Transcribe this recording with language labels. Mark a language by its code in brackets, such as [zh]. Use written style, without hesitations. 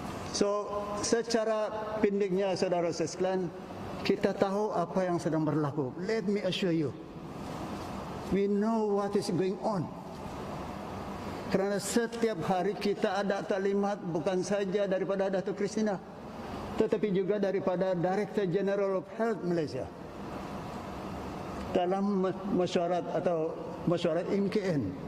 [ms] So, secara pendeknya saudara sekalian, kita tahu apa yang sedang berlaku. [en] Let me assure you, we know what is going on. [ms] Kerana setiap hari kita ada taklimat bukan saja daripada Datuk Christina, tetapi juga daripada Director General of Health Malaysia dalam mesyuarat atau mesyuarat MKN.